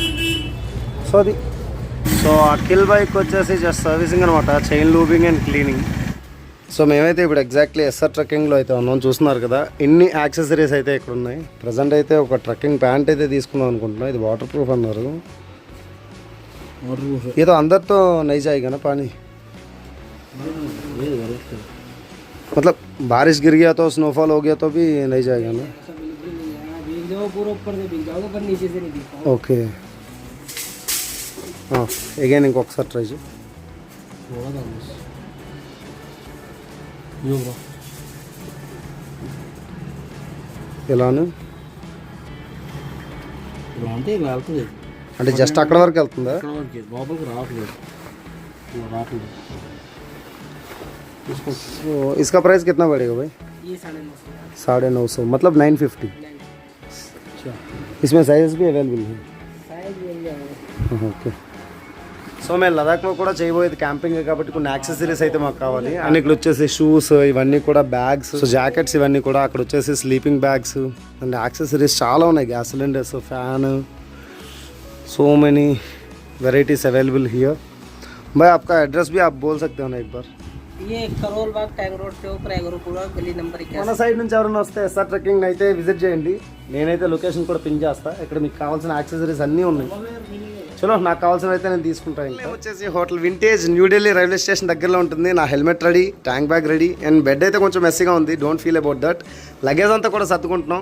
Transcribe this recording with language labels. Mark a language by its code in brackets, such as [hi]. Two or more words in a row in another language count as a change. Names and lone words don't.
[te] సో అది. సో అఖిల్ బైక్ వచ్చేసి [en] just servicing [te] అనమాట, [en] chain lubing and cleaning. [te] సో మేమైతే ఇప్పుడు ఎగ్జాక్ట్లీ ఎస్ఆర్ ట్రక్కింగ్లో అయితే ఉన్నాం. చూస్తున్నారు కదా, ఇన్ని యాక్సెసరీస్ అయితే ఇక్కడ ఉన్నాయి. ప్రజెంట్ అయితే ఒక [en] trekking pant [te] అయితే తీసుకుందాం అనుకుంటున్నాం. ఇది వాటర్ ప్రూఫ్ అన్నారు. [hi] ये तो अंदर तो नहीं जाएगा ना पानी, मतलब बारिश गिर गया तो स्नोफॉल हो गया तो भी नहीं जाएगा ना? ओके. [te] हाँ, अगेन इंకొకసారి ట్రై చేయి. ఎలాను అంటే జస్ట్ అక్కడ వరకు వెళ్తుందా? [hi] तो इसका प्राइस कितना पड़ेगा भाई? ये 950. 950, मतलब 950. इसमें साइज भी अवेलेबल है? [te] ఓకే. సో మేము లదాఖ్లో కూడా చేయబోయేది క్యాంపింగ్ కాబట్టి కొన్ని యాక్సెసరీస్ అయితే మాకు కావాలి. అండ్ ఇక్కడ వచ్చేసి షూస్, ఇవన్నీ కూడా బ్యాగ్స్, సో జాకెట్స్ ఇవన్నీ కూడా. అక్కడ వచ్చేసి [en] sleeping bags and accessories [te] చాలా ఉన్నాయి. [en] gas cylinders, [te] ఫ్యాన్, [en] so many varieties available here. [hi] भाई आपका एड्रेस भी आप बोल सकते हो ना एक बार? ये करोल बाग टैंक रोड के ऊपर एगरोपुरा गली नंबर 21. [te] మన సైడ్ నుంచి ఎవరైనా వస్తే ఎస్ఆర్ ట్రెక్కింగ్ అయితే విజిట్ చేయండి. నేనైతే లొకేషన్ కూడా పిన్ చేస్తా. ఇక్కడ మీకు కావాల్సిన యాక్సెసరీస్ అన్నీ ఉన్నాయి. చలో, నాకు కావాల్సిన అయితే నేను తీసుకుంటాను. ఇంకా వచ్చేసి హోటల్ వింటేజ్, న్యూఢిల్లీ రైల్వే స్టేషన్ దగ్గరలో ఉంటుంది. నా [en] helmet ready, tank bag ready and bed [te] అయితే కొంచెం మెస్సీగా ఉంది. [en] don't feel about that. [te] లగేజ్ అంతా కూడా సర్దుకుంటున్నాం.